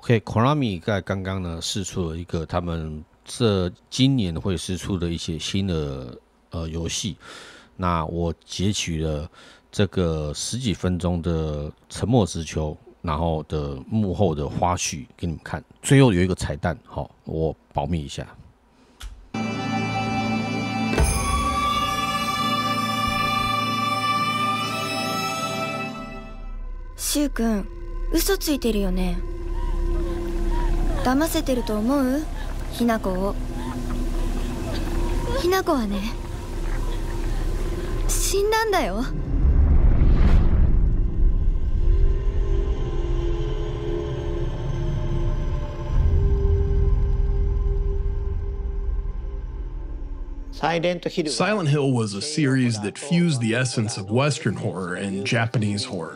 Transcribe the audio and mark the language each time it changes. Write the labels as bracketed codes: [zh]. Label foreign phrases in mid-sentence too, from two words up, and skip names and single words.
[zh] 科拿米在刚刚呢释出了一个他们今年会释出的一些新的游戏，那我截取了这个10几分钟的沉默之丘，然后的幕后的花絮给你们看，最后有一个彩蛋，好，我保密一下。 [ja] 柊君、嘘ついてるよね。騙せてると思う？ひな子を。ひな子はね、死んだんだよ。 [en] Silent Hill was a series that fused the essence of Western horror and Japanese horror.